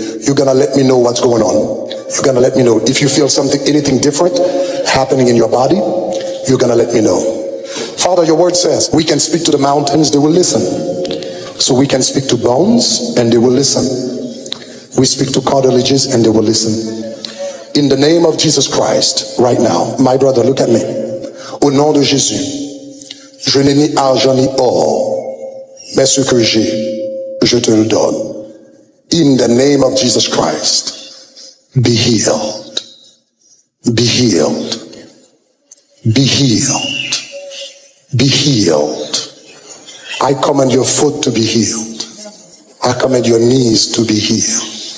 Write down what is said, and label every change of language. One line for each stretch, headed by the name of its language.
English: You're going to let me know what's going on. You're going to let me know. If you feel something, anything different happening in your body, you're going to let me know. Father, your word says we can speak to the mountains, they will listen. So we can speak to bones and they will listen. We speak to cartilages and they will listen. In the name of Jesus Christ, right now, my brother, look at me.
French: Au nom de Jésus, je n'ai ni argent ni or, mais ce que j'ai, je te le donne.
English: In the name of Jesus Christ, be healed. Be healed. Be healed. Be healed. I command your foot to be healed. I command your knees to be healed.